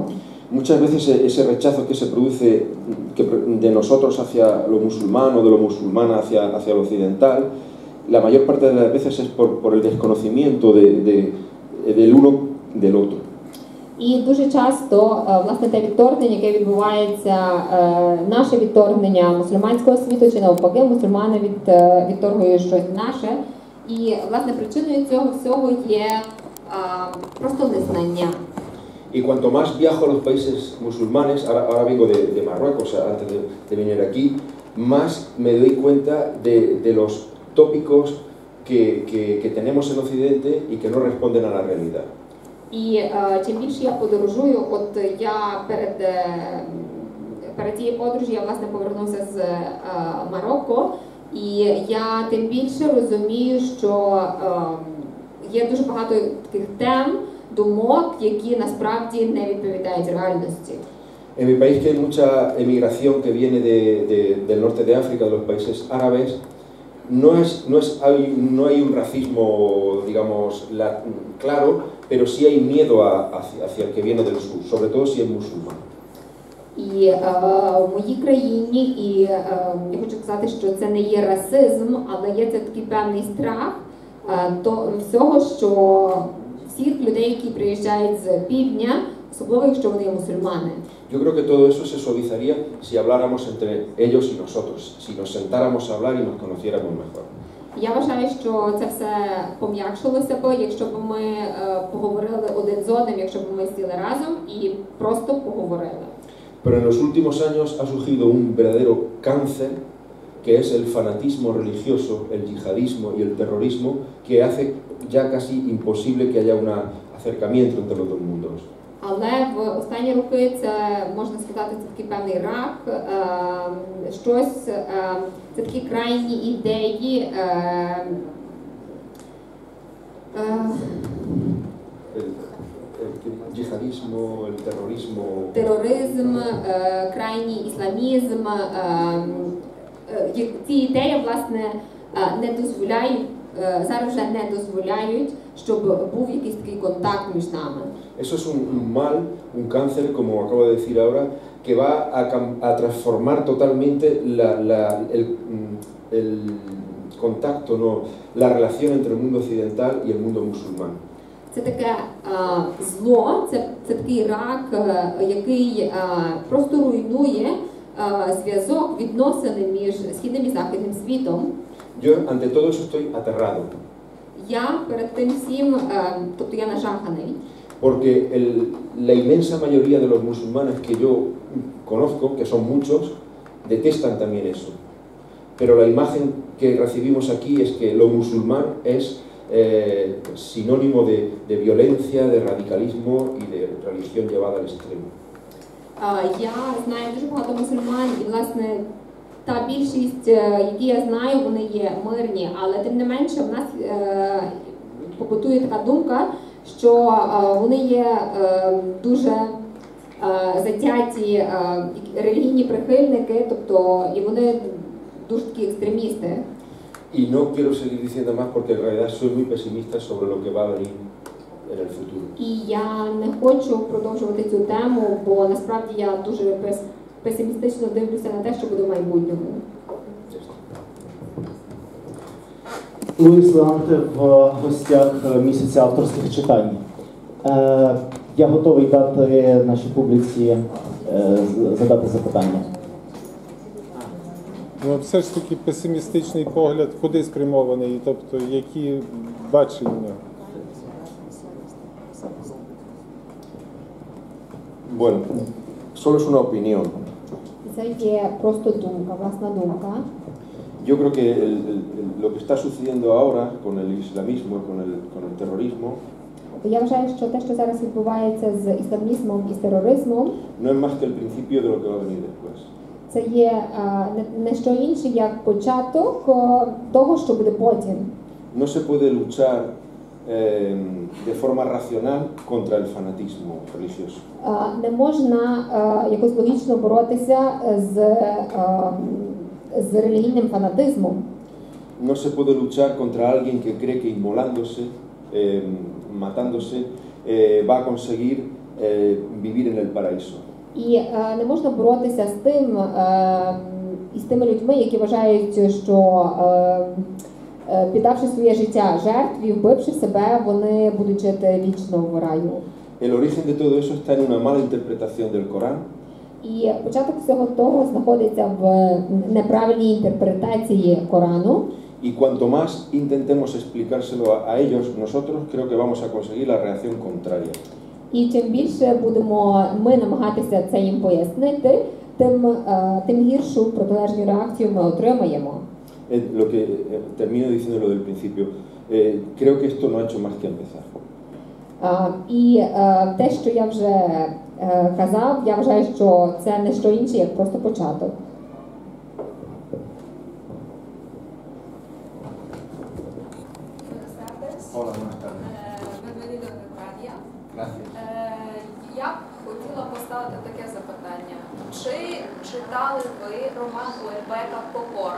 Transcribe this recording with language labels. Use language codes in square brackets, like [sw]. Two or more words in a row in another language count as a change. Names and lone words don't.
[es] Muchas veces ese rechazo que se produce de nosotros hacia lo musulmán o de lo musulmán hacia lo occidental, la mayor parte de las veces es por el desconocimiento del uno del otro. [uk] І дуже часто, власне, те відторгнення, яке відбувається, наше відторгнення мусульманського світу, чи навпаки, мусульмани відторгують щось наше. І, власне, причиною цього всього є просто незнання. [es] Y cuanto más viajo a los países musulmanes, ahora vengo de Marruecos antes de venir aquí, más me doy cuenta de los tópicos que tenemos en Occidente y que no responden a la realidad. [uk] І чим більше я подорожую, от я перед цією подорожю я, власне, повернувся з Марокко, і я тим більше розумію, що є дуже багато таких тем, думок, які насправді не відповідають реальності. [es] En mi país que hay mucha emigración que viene del norte de África, de los países árabes, no hay un racismo, digamos, claro, pero sí hay miedo hacia el que viene del sur, sobre todo si es musulmán. [uk] І в моїй країні, і я хочу сказати, що це не є расизм, але є це такий певний страх всього, що всіх людей, які приїжджають з півдня, особливо якщо вони є мусульмани. [es] Yo creo que todo eso se suavizaría si habláramos entre ellos y nosotros, si nos sentáramos a hablar y nos conociéramos mejor. [uk] Я вважаю, що це все пом'якшилося б, якщо б ми поговорили один з одним, якщо б ми сіли разом і просто поговорили. [es] Pero en los últimos años ha surgido un verdadero cáncer que es el fanatismo religioso, el yihadismo y el terrorismo, que hace ya casi imposible que haya un acercamiento entre los dos mundos. [uk] Але в останні роки це, можна сказати, це такий певний рак, це такі крайні ідеї, [es] El yihadismo, el terrorismo... [uk] тероризм, крайній ісламізм. Ці ідеї, власне, не дозволяють, зараз вже не дозволяють, щоб був якийсь такий контакт між нами. [es] Eso es un mal, un cáncer, como acabo de decir ahora, que va a transformar totalmente el contacto, no, la relación entre el mundo occidental y el mundo musulmán. [uk] Це таке зло, це такий рак, який просто руйнує зв'язок, відносини між східним і західним світом. [es] Yo ante todo eso estoy aterrado. [uk] Я перед тим всім, тобто я нажаханий. [es] Porque la inmensa mayoría de los musulmanes que yo conozco, que son muchos, detestan también eso. Pero la imagen que recibimos aquí es que lo musulmán es sinónimo de violencia, de radicalismo y de religión llevada al extremo. [uk] Я знаю дуже багато мусульман, і, власне, та більшість, які я знаю, вони є мирні, але тим не менше в нас побутує така думка, що вони є дуже затяті релігійні прихильники, тобто і вони дуже такі екстремісти. [es] Y no quiero seguir diciendo más porque en realidad soy muy pesimista sobre lo que va a venir en el futuro. [uk] І я не хочу продовжувати цю тему, бо насправді я дуже песимістично дивлюся на те, що буде в майбутньому. Луїс Леанте в гостях місяця авторських читань. Я готовий дати нашій публіці задати запитання. Ну, все ж таки песимістичний погляд куди спрямований, тобто які бачення? [es] Bueno, solo es una opinión. [uk] Це є просто думка, власна думка. [es] Yo creo que lo que está sucediendo ahora con el islamismo, con el terrorismo, [uk] Я вважаю, що те, що зараз відбувається з ісламізмом і з тероризмом, [es] no es más que el principio de lo que va a venir después. [uk] це є не що інше, як початок того, що буде потім. [es] No se puede luchar de forma racional contra el fanatismo religioso. [uk] Не можна якось логічно боротися з релігійним фанатизмом. [es] No se puede luchar contra alguien que cree que inmolándose, matándose, va a conseguir vivir en el paraíso. [uk] І не можна боротися з тими людьми, які вважають, що піддавши своє життя жертві, вбивши себе, вони будуть жити вічно в раю. [es] El origen de todo eso está en una mala interpretación del Corán. [uk] І початок всього того знаходиться в неправильній інтерпретації Корану. [es] Y cuanto más intentemos explicárselo a ellos, nosotros creo que vamos a conseguir la reacción contraria. [uk] І чим більше будемо ми намагатися це їм пояснити, тим гіршу протилежну реакцію ми отримаємо. [es] Lo que termino diciendo lo del principio, creo que esto no ha hecho más que empezar. [uk] І те, що я вже казав, я вважаю, що це не що інше, як просто початок. [es] Hola, buenas tardes. Bienvenido a Arcadia. Gracias. [uk] Я б хотіла поставити таке запитання. Чи читали ви роман Уельбека «Покора»?